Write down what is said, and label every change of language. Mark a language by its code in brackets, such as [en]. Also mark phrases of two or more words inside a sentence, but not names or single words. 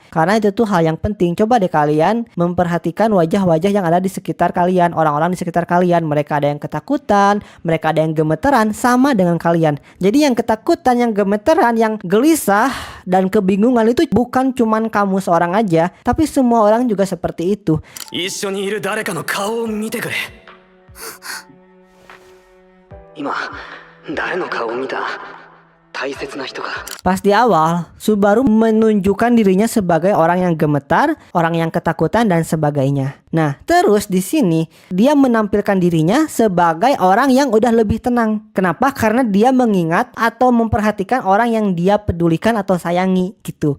[id] Karena itu tuh hal yang penting. Coba deh kalian memperhatikan wajah-wajah yang ada di sekitar kalian, orang-orang di sekitar kalian. Mereka ada yang ketakutan, mereka ada yang gemeteran, sama dengan kalian. Jadi yang ketakutan, yang gemeteran, yang gelisah dan kebingungan itu bukan cuman kamu seorang aja, tapi semua orang juga seperti itu. [ja] 一緒にいる誰かの顔を見てくれ今誰の顔を見た大切な人か [id] Pas di awal, Subaru menunjukkan dirinya sebagai orang yang gemetar, orang yang ketakutan dan sebagainya. Nah, terus di sini dia menampilkan dirinya sebagai orang yang udah lebih tenang. Kenapa? Karena dia mengingat atau memperhatikan orang yang dia pedulikan atau sayangi gitu.